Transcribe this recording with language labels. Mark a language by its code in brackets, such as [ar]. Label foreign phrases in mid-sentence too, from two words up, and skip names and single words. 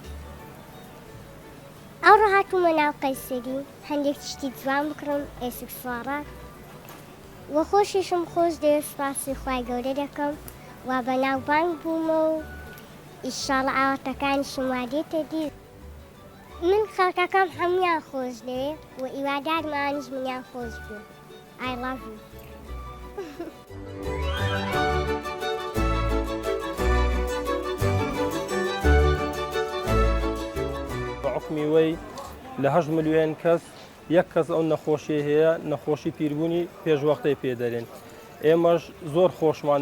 [ckb] ئەوڕۆ هاتوومە ناو قەیسەری هەندێک تشتی جوان بکڕم ئێسک سوارات وە خۆشیشم خۆش دەوێت سوپاسی خوای گەورە دەکەم وا بەناوبانگ بوومە و ئیشاڵە ئاواتەکانیشم وا دێتە دی من خەڵکەکەم هەمویان خۆش دەوێت و ئیوادارم ئەوانیش منیان خۆش بێ [en] I love you. [ckb] بەعقمی وەی لە 8 ملیۆن کەس یەک کەس ئەو نەخۆشی هەیە نەخۆشی پیربوونی پێشوەختەی پێدەرێن ئێمەش زۆر خۆشمان